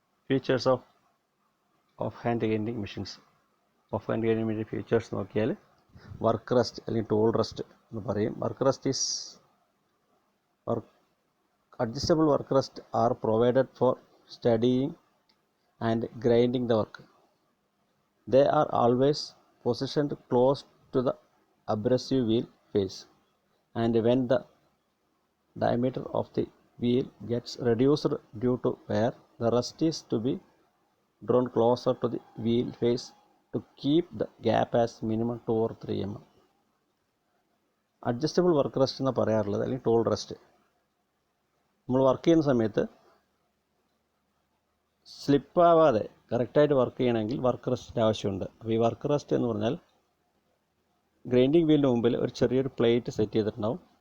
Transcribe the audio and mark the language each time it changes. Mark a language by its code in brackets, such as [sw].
[ml] Features of hand grinding machines. Of hand grinding machine features നോക്കിയാൽ work rest അല്ലെങ്കിൽ tool rest എന്ന് പറയും. [en] Work rest is adjustable work rest are provided for studying and grinding the work. They are always positioned close to the abrasive wheel face, and when the diameter of the wheel gets reduced due to wear, the rest is to be drawn closer to the wheel face to keep the gap as minimum 2 or 3 mm. [ml] Adjustable work rest എന്ന് പറയാറുള്ളത് അല്ലെങ്കിൽ tool rest, നമ്മൾ work ചെയ്യുന്ന സമയത്ത് സ്ലിപ്പാവാതെ കറക്റ്റായിട്ട് work ചെയ്യണമെങ്കിൽ work റെസ്റ്റിൻ്റെ ആവശ്യമുണ്ട്. അപ്പോൾ ഈ വർക്ക് റെസ്റ്റ് എന്ന് പറഞ്ഞാൽ ഗ്രൈൻഡിങ് വീലിൻ്റെ മുമ്പിൽ ഒരു ചെറിയൊരു പ്ലേറ്റ് സെറ്റ് ചെയ്തിട്ടുണ്ടാവും.